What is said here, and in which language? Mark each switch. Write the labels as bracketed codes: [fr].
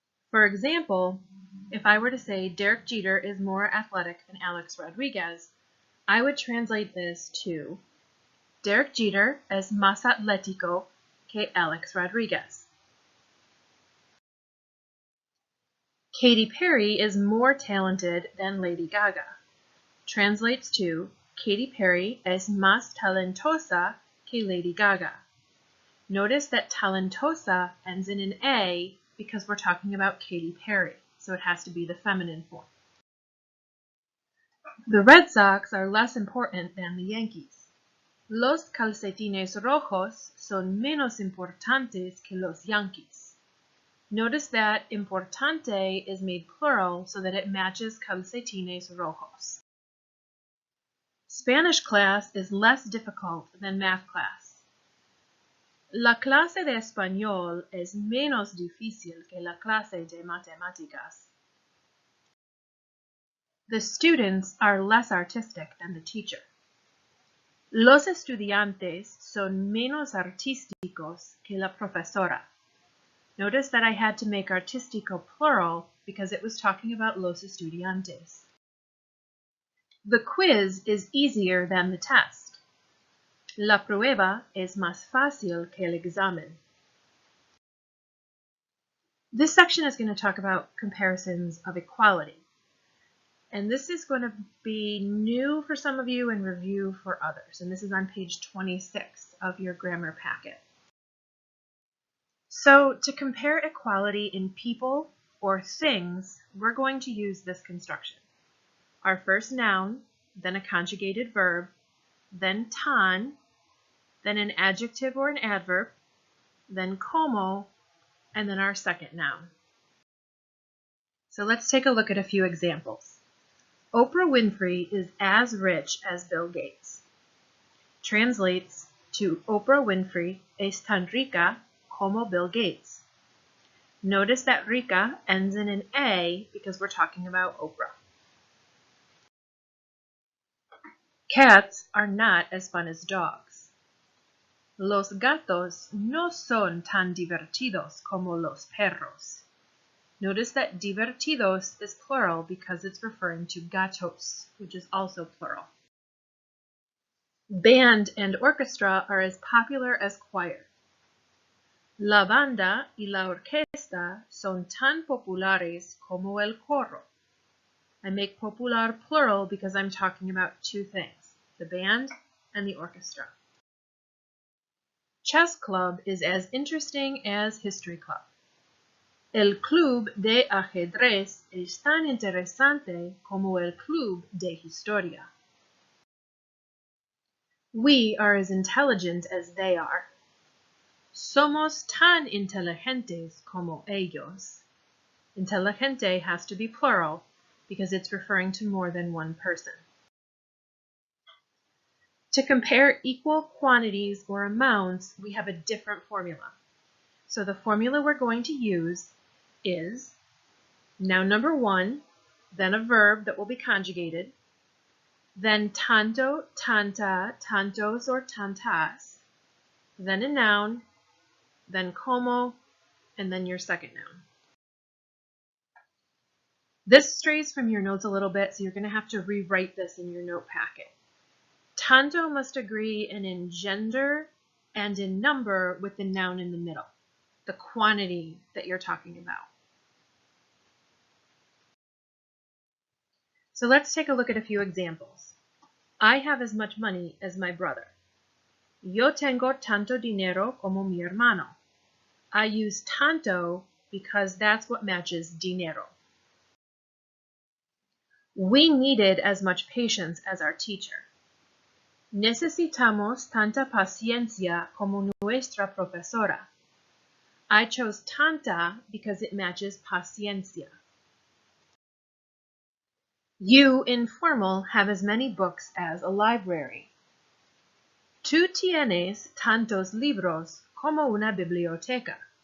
[en] For example, if I were to say [es] Derek Jeter is more athletic than Alex Rodriguez, [en] I would translate this to Derek Jeter es más atlético que Alex Rodriguez. Katy Perry is more talented than Lady Gaga. Translates to [es] Katy Perry es más talentosa que Lady Gaga. [en] Notice that talentosa ends in an A because we're talking about Katy Perry, so it has to be the feminine form. The Red Sox are less important than the Yankees. [es] Los calcetines rojos son menos importantes que los Yankees. [en] Notice that importante is made plural so that it matches calcetines rojos. Spanish class is less difficult than math class. [es] La clase de español es menos difícil que la clase de matemáticas. [en] The students are less artistic than the teacher. [es] Los estudiantes son menos artísticos que la profesora. [en] Notice that I had to make artístico plural because it was talking about [es] los estudiantes. [en] The quiz is easier than the test. [es] La prueba es más fácil que el examen. [en] This section is going to talk about comparisons of equality. And this is going to be new for some of you and review for others. And this is on page 26 of your grammar packet. So to compare equality in people or things, we're going to use this construction. Our first noun, then a conjugated verb, then tan, then an adjective or an adverb, then como, and then our second noun. So let's take a look at a few examples. Oprah Winfrey is as rich as Bill Gates. Translates to [es] Oprah Winfrey es tan rica como Bill Gates. [en] Notice that rica ends in an A because we're talking about Oprah. Cats are not as fun as dogs. [es] Los gatos no son tan divertidos como los perros. [en] Notice that divertidos is plural because it's referring to gatos, which is also plural. Band and orchestra are as popular as choir. [es] La banda y la orquesta son tan populares como el coro. [en] I make popular plural because I'm talking about two things, the band and the orchestra. Chess club is as interesting as history club. [es] El club de ajedrez es tan interesante como el club de historia. [en] We are as intelligent as they are. [es] Somos tan inteligentes como ellos. [en] Inteligente has to be plural because it's referring to more than one person. To compare equal quantities or amounts, we have a different formula. So the formula we're going to use is noun number one, then a verb that will be conjugated, then tanto, tanta, tantos, or tantas, then a noun, then como, and then your second noun. This strays from your notes a little bit, so you're going to have to rewrite this in your note packet. Tanto must agree in gender and in number with the noun in the middle, the quantity that you're talking about. So let's take a look at a few examples. I have as much money as my brother. [es] Yo tengo tanto dinero como mi hermano. [en] I use tanto because that's what matches dinero. We needed as much patience as our teacher. [es] Necesitamos tanta paciencia como nuestra profesora. [en] I chose tanta because it matches paciencia. You, informal, have as many books as a library. [es] Tú tienes tantos libros como una biblioteca.